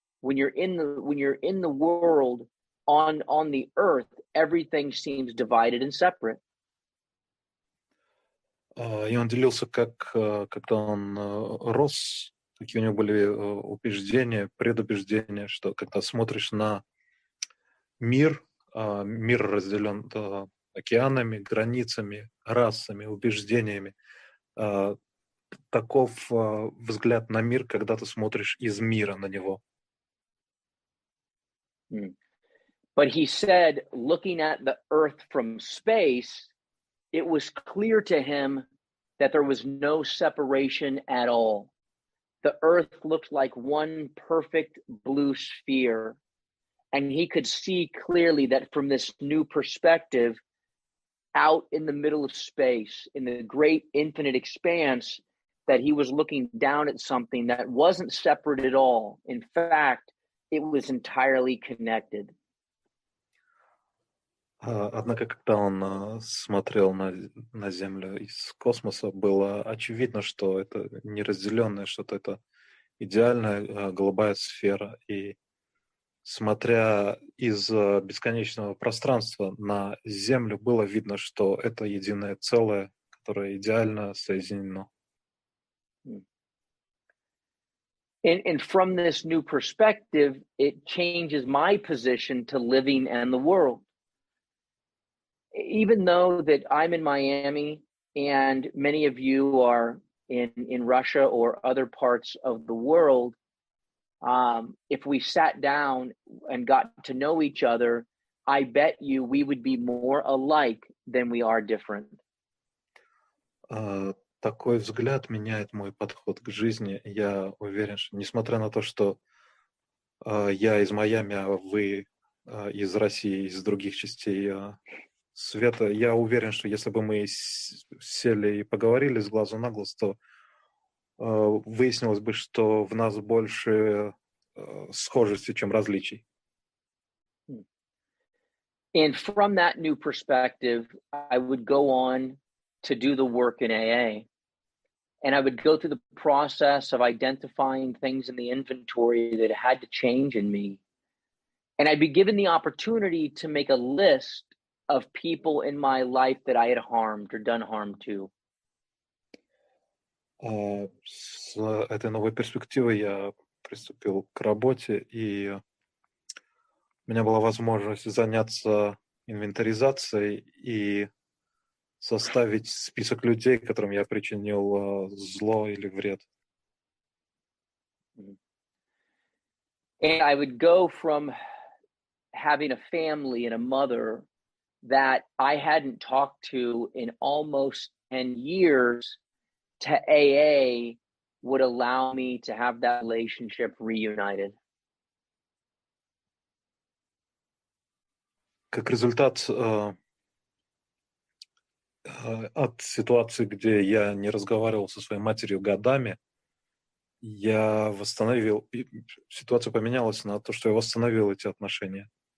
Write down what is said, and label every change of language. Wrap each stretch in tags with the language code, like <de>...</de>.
<en>When you're in the world on the earth, everything seems divided and separate.</en> <ru>И он делился, как когда он рос, какие у него были убеждения, предубеждения, что когда смотришь на мир, мир разделен океанами, границами, расами, убеждениями, А, Таков взгляд на мир, когда ты смотришь из мира на него. Mm.</ru> <en>But he said, looking at the earth from space, it was clear to him that there was no separation at all. The earth looked like one perfect blue sphere. And he could see clearly that from this new perspective, out in the middle of space, in the great infinite expanse, that he was looking down at something that wasn't separate at all. In fact, it was entirely connected.</en> <ru>Однако, когда он смотрел на Землю из космоса, было очевидно, что это неразделенное что-то, это идеальная голубая сфера. И смотря из бесконечного пространства на Землю, было видно, что это единое целое, которое идеально соединено.</ru> <en>And from this new perspective, it changes my position to living and the world. Even though that I'm in Miami and many of you are in Russia or other parts of the world, if we sat down and got to know each other, I bet you we would be more alike than we are different.</en> <ru>Такой взгляд меняет мой подход к жизни. Я уверен, что несмотря на то, что я из Майами, а вы из России, из других частей света, я уверен, что если бы мы сели и поговорили с глазу на глаз, то выяснилось бы, что в нас больше схожести, чем различий.</ru> <en>And from that new perspective, I would go on to do the work in AA. And I would go through the process of identifying things in the inventory that had to change in me. And I'd be given the opportunity to make a list of people in my life that I had harmed or done harm to.</en> <ru>С этой новой перспективой я приступил к работе, и у меня была возможность заняться инвентаризацией и составить список людей, которым я причинил зло или вред.</ru> <en>And I would go from having a family and a mother that I hadn't talked to in almost 10 years to AA would allow me to have that relationship reunited.</en> <ru>Как результат от ситуации, где я не разговаривал со своей матерью годами, я восстановил, ситуация поменялась на то, что я восстановил эти отношения.</ru>